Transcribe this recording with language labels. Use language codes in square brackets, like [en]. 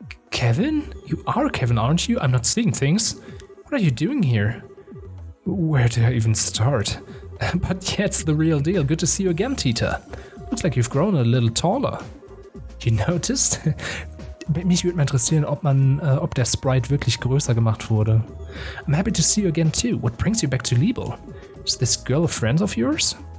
[en] Kevin? You are Kevin, aren't you? I'm not seeing things. What are you doing here? Where do I even start? But yeah, it's the real deal. Good to see you again, Tita. Looks like you've grown a little taller. You noticed? [de] Mich würde mal interessieren, ob der Sprite wirklich größer gemacht wurde. [en] I'm happy to see you again too. What brings you back to Liebe? Is this girl a friend of yours?